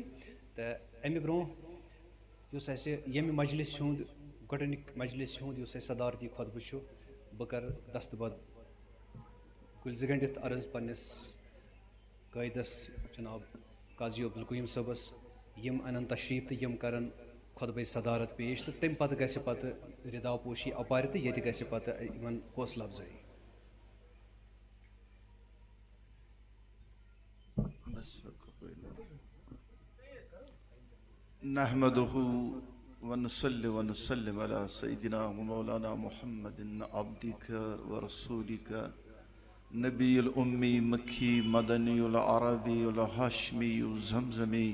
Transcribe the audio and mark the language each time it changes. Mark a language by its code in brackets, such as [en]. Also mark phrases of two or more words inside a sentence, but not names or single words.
[ks] تہٕ امہِ برونٛہہ یُس اَسہِ ییٚمہِ مجلِس ہُنٛد گۄڈنیُک مجلِس ہُنٛد یُس اَسہِ صدارتی خۄطبہٕ چھُ، بہٕ کرٕ دستبد کُلۍ زٕ گنٛڈِتھ عرض پننِس قٲیدس جناب قاضی عبدالقیوٗم صٲبس، یِم انن تشریٖف تہٕ یِم کرن خۄطبے صدارت پیش، تہٕ تمہِ پتہٕ گژھِ پتہٕ رِدا پوشی اپارِ تہٕ ییٚتہِ گژھِ پتہٕ یِمن حوصلہٕ افضٲیی۔ [ar] نحمده ونصلي ونسلم على سيدنا ومولانا محمد عبدك ورسولك نبي الأمي مكي مدني العربي الهاشمي الزمزمي،